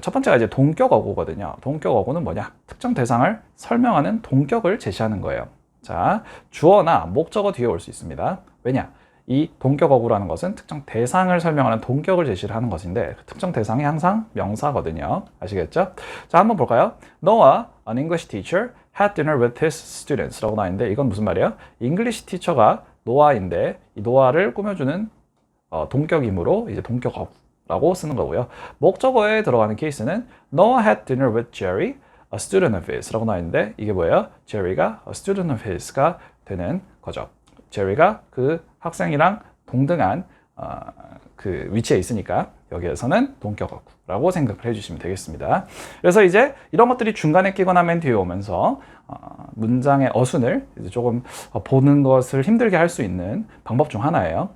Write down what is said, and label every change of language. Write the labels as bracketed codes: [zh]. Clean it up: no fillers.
[ko] 첫 번째가 이제 동격 어구거든요. 동격 어구는 뭐냐? 특정 대상을 설명하는 동격을 제시하는 거예요. 자, 주어나 목적어 뒤에 올 수 있습니다. 왜냐? 이 동격 어구라는 것은 특정 대상을 설명하는 동격을 제시를 하는 것인데 그 특정 대상이 항상 명사거든요. 아시겠죠? 자, 한번 볼까요? [en] Noah, an English teacher, had dinner with his students [ko] 라고 나있는데 이건 무슨 말이에요? English teacher가 노아인데 이 노아를 꾸며주는 동격이므로 이제 동격 어구라고 쓰는 거고요. 목적어에 들어가는 케이스는 [en] Noah had dinner with Jerry, a student of his [ko] 라고 나있는데 이게 뭐예요? [en] Jerry가 a student of his가 [ko] 되는 거죠. 제리가 그 학생이랑 동등한 그 위치에 있으니까 여기에서는 동격 어구라고 생각을 해주시면 되겠습니다. 그래서 이제 이런 것들이 중간에 끼거나 맨 뒤에 오면서 문장의 어순을 이제 조금 보는 것을 힘들게 할 수 있는 방법 중 하나예요.